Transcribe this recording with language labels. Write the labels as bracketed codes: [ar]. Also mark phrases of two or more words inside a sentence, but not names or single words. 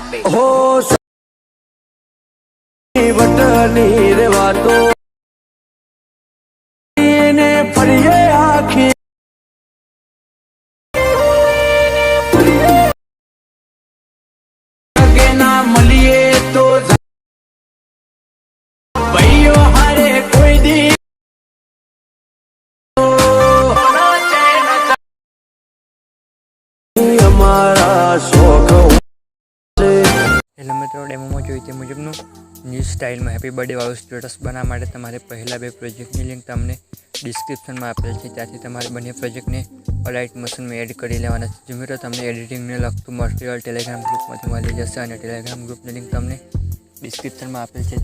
[gu] હો વટની રે વાતો ને ફરીએ આખી કે ના મળીએ તો ભાઈઓ હારે કોઈ દી હમારા શોખ હેલો મિત્રો, ડેમોમાં જોઈ તે મુજબનું ન્યૂ સ્ટાઇલમાં [en] happy birthday [gu] વાળું સ્ટેટસ બનાવવા માટે તમારે પહેલા બે પ્રોજેક્ટની લિંક તમને ડિસ્ક્રિપ્શનમાં આપેલ છે. ત્યાંથી તમારે બંને પ્રોજેક્ટને અલાઇટ મશીનમાં એડ કરી લેવાના છે. જો મિત્રો તમને એડિટિંગને લગતું મટીરિયલ ટેલિગ્રામ ગ્રુપમાંથી મળી જશે અને ટેલિગ્રામ ગ્રુપની લિંક તમને ડિસ્ક્રિપ્શનમાં આપેલ છે.